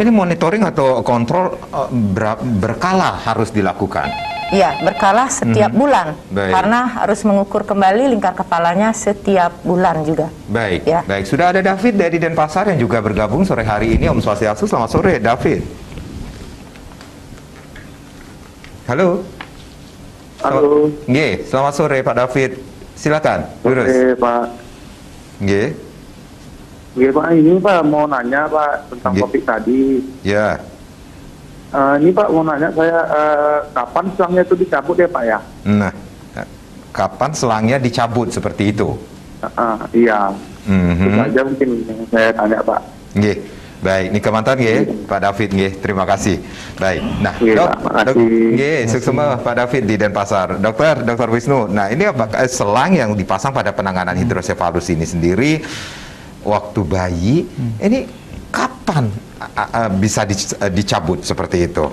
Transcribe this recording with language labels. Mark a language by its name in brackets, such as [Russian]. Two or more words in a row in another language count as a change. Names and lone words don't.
[Indonesian] Ini monitoring atau kontrol berkala harus dilakukan? Iya, berkala setiap bulan. Karena harus mengukur kembali lingkar kepalanya setiap bulan juga. Baik, ya. Baik. Sudah ada David dari Denpasar yang juga bergabung sore hari ini. [Balinese] Om Swastiastu, [Indonesian] selamat sore David. Halo. Halo. Nggih, selamat sore Pak David. Silakan, lurus. Oke, Pak. Nggih. Nggih, Pak, ini Pak mau nanya Pak tentang Nggih. topik tadi. Ya. Ini Pak mau nanya saya kapan selangnya itu dicabut ya Pak ya? Nah, kapan selangnya dicabut seperti itu? Iya. Itu Mhm. saja mungkin yang saya tanya Pak. Nggih. Baik, ini kemantan nggih, Pak David nggih. Terima kasih. Baik. Nah, Nggih, Dok, Pak, makasih. nggih, sukses Pak David di Denpasar. Dokter Wisnu. Nah, ini apakah selang yang dipasang pada penanganan hidrosefalus ini sendiri waktu bayi ini kapan bisa dicabut seperti itu?